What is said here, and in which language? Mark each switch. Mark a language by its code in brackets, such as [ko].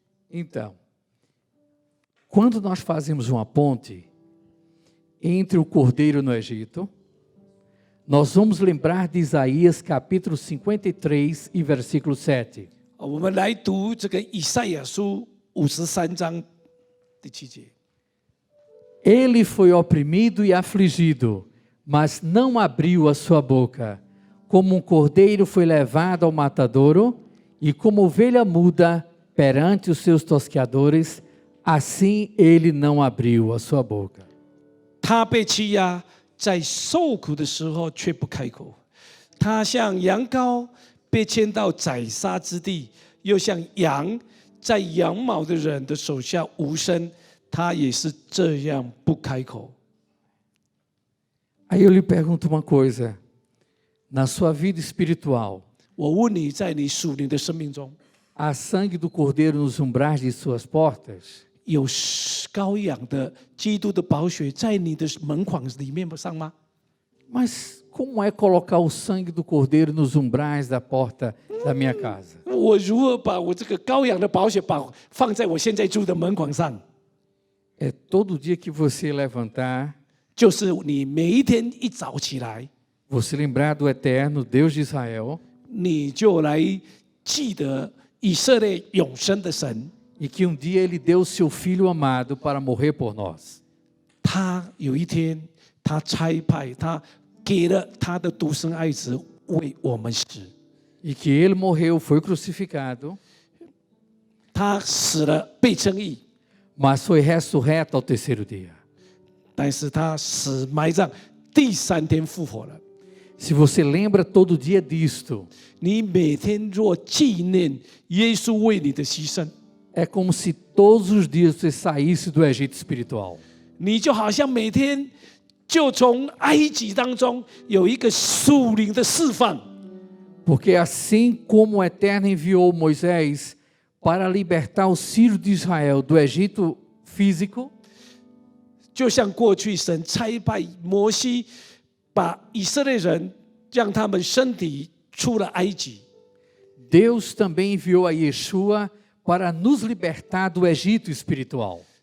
[pt] Então, quando nós fazemos uma ponte entre o cordeiro no Egito, nós vamos lembrar de Isaías capítulo 53 e versículo 7. [zh] 我们来读这个以赛亚书53章第7节。 [pt] Ele foi oprimido e afligido, mas não abriu a sua boca. Como um cordeiro foi levado ao matadouro, e como ovelha muda perante os seus tosqueadores, assim ele não abriu a sua boca. [zh] 他被欺压，在受苦的时候却不开口。他像羊羔被牵到宰杀之地，又像羊在羊毛的人的手下无声。他也是这样不开口。 [pt] Aí eu lhe pergunto uma coisa: na sua vida espiritual, [zh] 我问你，在你属灵的生命中， [pt] há sangue do cordeiro nos umbrais de suas portas? [zh] 有羔羊的基督的宝血在你的门框里面上吗？ [pt] Mas como é colocar o sangue do cordeiro nos umbrais da porta da minha casa? [zh] 我如何把我这个羔羊的宝血放在我现在住的门框上？ [pt] É todo dia que você levantar, [zh] 就是你每一天一早起来， [pt] você lembrar do Eterno, Deus de Israel, [zh] 你就来记得以色列永生的神， [pt] e que um dia Ele deu o seu Filho amado para morrer por nós. [zh] 他有一天他差派他给了他的独生爱子为我们死， [pt] E que Ele morreu, foi crucificado, [zh] 他死了被称义， [pt] mas foi ressurreto ao terceiro dia. [zh] 但是他死埋葬，第3天复活了。 [pt] Se você lembra todo dia disto, [zh] 你每天若纪念耶稣为你的牺牲， [pt] é como se todos os dias você saísse do Egito espiritual. [zh] 你就好像每天就从埃及当中有一个属灵的释放。 [pt] Porque assim como o Eterno enviou Moisés para libertar os filhos de Israel do Egito físico, [zh] 就像过去神差派摩西，把以色列人让他们身体出了埃及， [pt] Deus também enviou a Yeshua para nos libertar do Egito espiritual.